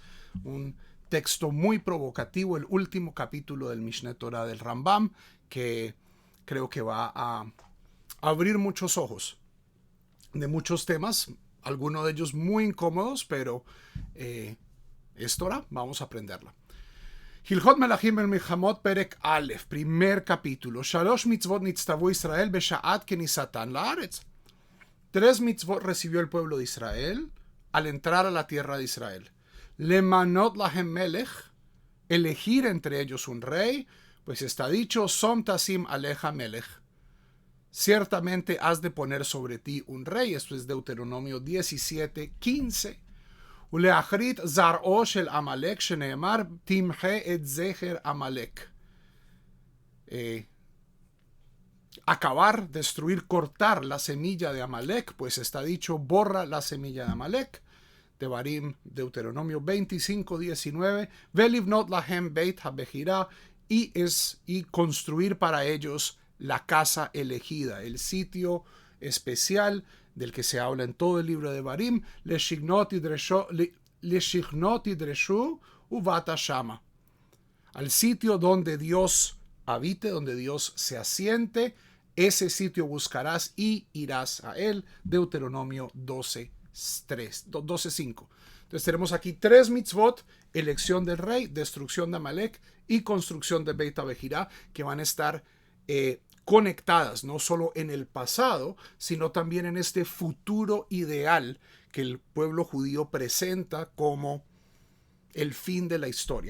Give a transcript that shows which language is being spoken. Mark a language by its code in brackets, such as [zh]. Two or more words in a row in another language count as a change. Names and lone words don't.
[es] Un texto muy provocativo, el último capítulo del Mishneh Torah del Rambam, que creo que va a abrir muchos ojos de muchos temas, algunos de ellos muy incómodos, pero es Torah, vamos a aprenderla. [he] הלכות מלכים אל מלחמות פרק אלף, [es] primer capítulo. [he] שלוש מצוות נצטוו ישראל בשעת כניסתן לארץ. [es] 3 mitzvot recibió el pueblo de Israel al entrar a la tierra de Israel. [he] למנות להם מלך, [es] elegir entre ellos un rey, pues está dicho, [he] שום תשים עליך מלך. [es] Ciertamente has de poner sobre ti un rey. Esto es Deuteronomio 17:15. [he] ולהכרית זרעו של עמלק שנאמר תמחה את זכר עמלק. [es] Acabar, destruir, cortar la semilla de Amalek, pues está dicho, borra la semilla de Amalek. Devarim, Deuteronomio 25:19. [he] ולבנות להם בית הבחירה, [es] y construir para ellos la casa elegida, el sitio especial del que se habla en todo el libro de Devarim, [he] לשכנו תדרשו ובאת שמה, [es] al sitio donde Dios habite, donde Dios se asiente, ese sitio buscarás y irás a él. Deuteronomio 12:5. Entonces tenemos aquí 3 mitzvot: elección del rey, destrucción de Amalek y construcción de Beit Habejirá, que van a estar conectadas no solo en el pasado, sino también en este futuro ideal que el pueblo judío presenta como el fin de la historia.